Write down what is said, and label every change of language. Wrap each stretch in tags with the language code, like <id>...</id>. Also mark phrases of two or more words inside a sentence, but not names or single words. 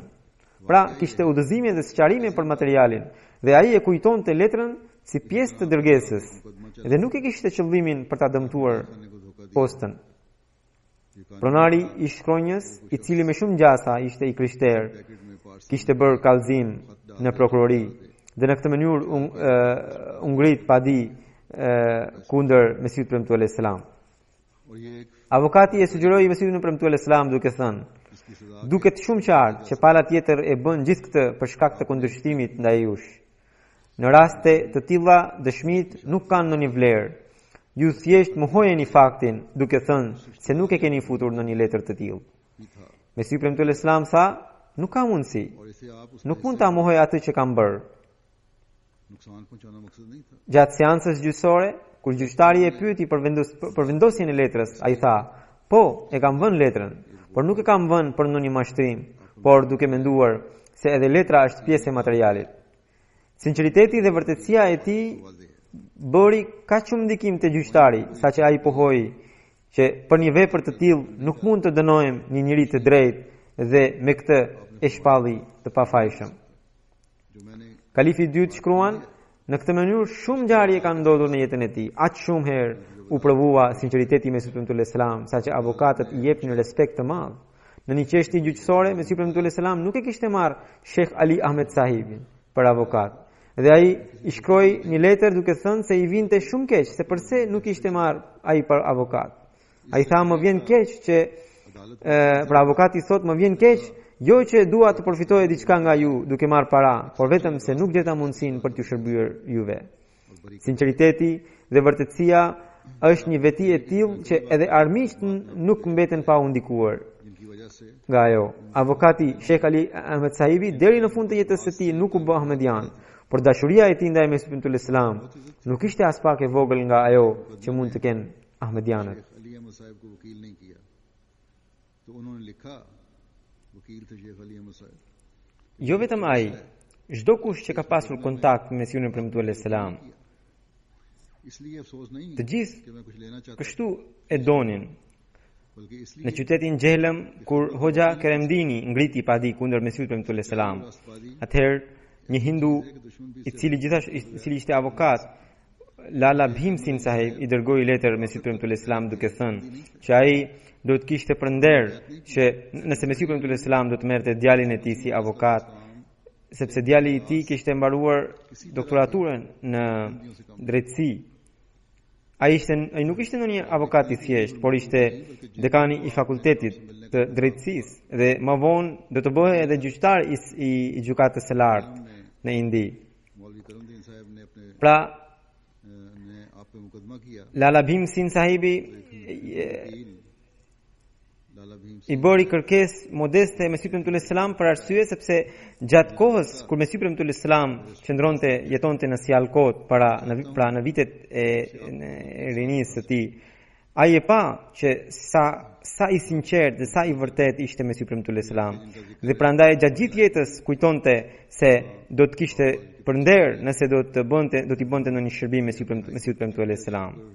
<sq>Pra, kishte udhëzime dhe sqarime për materialin, dhe ai e kujtonte letrën si pjesë të dërgesës, dhe nuk e kishte qëllimin për ta dëmtuar postën. Pronari i shkronjës, i cili me shumë gjasa ishte i krishterë, kishte bërë kallëzim në prokurori dhe në këtë mënyrë u ngrit padi kundër Mesihut premtuar</sq> <ar>عليه السلام.</ar> <ur>اور یہ ایک</ur> <sq>Avokati e sugjeroi Mesihut premtuar</sq> <ar>عليه السلام</ar> <sq>duke thënë:</sq> <ur>اس کی سزا</ur> <sq>duket shumë qartë që pala tjetër e bën gjithë këtë për shkak të kundërshtimit ndaj jush. Në raste të tilla dëshmit nuk kanë ndonjë vlerë. Ju thjesht mohojeni faktin duke thënë se nuk e keni futur në një letër të tillë.</sq> <ur>بھی تھا</ur> <sq>Mesihu premtuar</sq> <ar>عليه السلام</ar> <sq>tha: nuk ka mundësi.</sq> <ur>اور اسے آپ اس</ur> <sq>Nuk mund ta mohoj atë që kam bërë.</sq> <ur>نقصان پہنچانا مقصد نہیں تھا.</ur> <sq>Gjatë seancës gjyqësore, kur gjyqtari e pyeti për vendosjen e letrës, ai tha: "Po, e kam vënë letrën, por nuk e kam vënë për ndonjë mashtrim, por duke menduar se edhe letra është pjesë e materialit." Sinqeriteti dhe vërtetësia e tij bëri kaq shumë ndikim te gjyqtari, saqë ai pohoi që për një vepër të tillë nuk mund të dënojmë një njeri të drejtë dhe me këtë e shpalli të pafajshëm.</sq> <ur>جو میں نے</ur> <sq>Kalifi i dytë shkruan: në këtë mënyrë shumë ngjarje kanë ndodhur në jetën e tij. Aq shumë herë u provua sinqeriteti me Mesihut premtuar</sq> <ar>عليه السلام,</ar> <sq>saqë avokatët i jepnin respekt të madh. Në një çështje gjyqësore, Mesihu premtuar</sq> <ar>عليه السلام</ar> <sq>nuk e kishte marrë Sheikh Ali Ahmed Sahibin për avokat. Dhe ai i shkroi një letër duke thënë se i vinte shumë keq se pse nuk ishte marrë ai për avokat. Ai tha: "Më vjen keq që për avokati thot më vjen keq, jo që dua të përfitoj diçka nga ju duke marrë para, por vetëm se nuk gjeta mundësinë për t'ju shërbyer juve." Sinqeriteti dhe vërtetësia është një veti e tillë që edhe armiqt nuk mbeten pa u ndikuar</sq> <ur>جن کی وجہ سے</ur> <sq>nga ajo. Avokati Sheikh Ali Ahmed Sahibi deri në fund të jetës së tij nuk u bë ahmedian, por dashuria e tij ndaj Mesihut premtuar</sq> <ar>عليه السلام</ar> <sq>nuk ishte as pak e vogël nga ajo që mund të kenë ahmedianët.</sq> <ur>شیخ علی احمد صاحب کو وکیل نہیں کیا، تو انہوں نے لکھا، وکیل تھے شیخ علی احمد صاحب,</ur> <sq>Jo vetëm ai, çdo kush që ka pasur kontakt me Mesihun premtuar</sq> <ar>عليه السلام,</ar> <ur>اس لیے افسوس نہیں</ur> <sq>të gjithë</sq> <ur>کہ میں کچھ لینا چاہتا,</ur> <sq>kështu e donin.</sq> <ur>बल्कि</ur> <sq>Në</sq> <ur>इसलिए</ur> <sq>qytetin Gjehlem, kur Hoxha Keremdini ngriti padi kundër Mesihut premtuar</sq> <ar>عليه السلام,</ar> <sq>atëherë një hindu i cili ishte avokat, Lala Bhim Singh Sahib i dërgoi letër Mesihut premtuar</sq> <ar>عليه السلام</ar> <sq>duke thënë që ai do të kishte përnder që nëse Mesihu premtuar</sq> <ar>عليه السلام</ar> <sq>do të merrte djalin e tij si avokat, sepse djali i tij kishte mbaruar doktoraturën në drejtësi. Ai nuk ishte ndonjë avokat i thjesht, por ishte dekani i fakultetit të drejtësisë dhe më vonë do të bëhej edhe gjyqtar i gjykatës së lartë në Indi.</sq> <ur>مولوی کرم دین صاحب نے اپنے</ur> <sq>Pra,</sq> <ur>نے آپ پہ مقدمہ کیا,</ur> <sq>Lala Bhim Singh Sahibi</sq> <ur>लाला भीम</ur> <sq>i bëri kërkesë modeste Mesihut premtuar</sq> <ar>عليه السلام</ar> <sq>për arsye sepse gjatë kohës kur Mesihu premtuar</sq> <ar>عليه السلام</ar> <sq>jetonte në Sialkot pra në vitet e rinisë së tij, ai e pa që sa i sinqert dhe sa i vërtet ishte Mesihu premtuar</sq> <ar>عليه السلام</ar> <sq>dhe prandaj gjatë gjithë jetës kujtonte se do të kishte përnder nëse do t'i bënte ndonjë shërbim Mesihut premtuar</sq> <ar>عليه السلام.</ar>